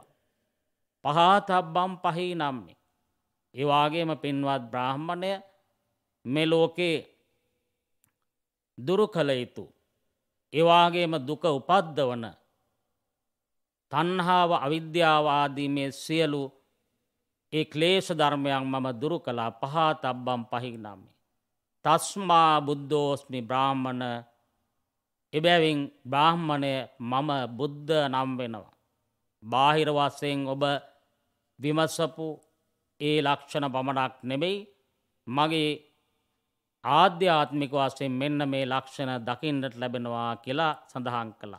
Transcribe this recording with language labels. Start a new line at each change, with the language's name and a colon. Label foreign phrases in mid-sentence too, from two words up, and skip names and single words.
Pali: පහතබ්බම් පහී නම්මේ,
Sinhala: ඒ වගේම පින්වත් බ්‍රාහ්මණය, මේ ලෝකේ දුරු කළ යුතු, ඒ වගේම දුක උපද්දවන තණ්හාව, අවිද්‍යාව ආදී මේ සියලු ඒ ක්ලේශ ධර්මයන් මම දුරු කළා.
Pali: පහතබ්බම් පහී නම්මේ තස්මා බුද්ධෝස්මි බ්‍රාහ්මණ,
Sinhala: එබැවින් බ්‍රාහ්මණය මම බුද්ධ නම් වෙනවා. බාහිර වශයෙන් ඔබ විමසපු ඒ ලක්ෂණ පමණක් නෙමෙයි, මගේ ආධ්‍යාත්මික වශයෙන් මෙන්න මේ ලක්ෂණ දකින්නට ලැබෙනවා කියලා සඳහන් කළා.